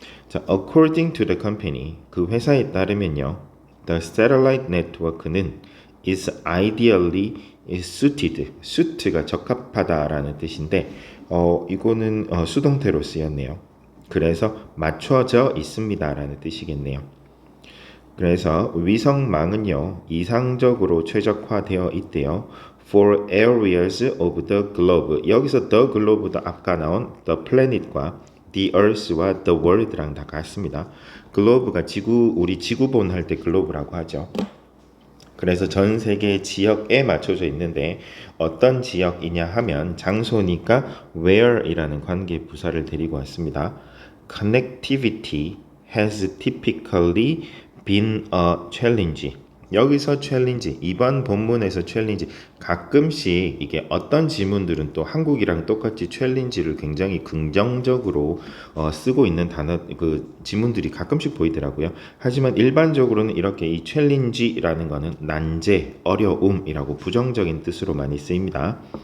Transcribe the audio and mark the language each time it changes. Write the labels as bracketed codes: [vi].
[ko] 자, [en] according to the company [ko] 그 회사에 따르면요, [en] the satellite network [ko] 는 [en] is ideally suited, [ko] suit가 적합하다라는 뜻인데 이거는 수동태로 쓰였네요. 그래서 맞춰져 있습니다라는 뜻이겠네요. 그래서 위성망은요 이상적으로 최적화되어 있대요. [en] For areas of the globe [ko] 여기서 the globe도 아까 나온 [en] the planet [ko] 과 [en] the earth [ko] 와 [en] the world [ko] 랑 다 같습니다. globe가 지구 우리 지구본 할 때 globe라고 하죠. 그래서 전 세계 지역에 맞춰져 있는데 어떤 지역이냐 하면 장소니까 where이라는 관계 부사를 데리고 왔습니다. [en] Connectivity has typically been a challenge. [ko] 여기서 챌린지, 이번 본문에서 챌린지 가끔씩 이게 어떤 지문들은 또 한국이랑 똑같이 챌린지를 굉장히 긍정적으로 쓰고 있는 단어 그 지문들이 가끔씩 보이더라고요. 하지만 일반적으로는 이렇게 이 챌린지라는 거는 난제, 어려움이라고 부정적인 뜻으로 많이 쓰입니다.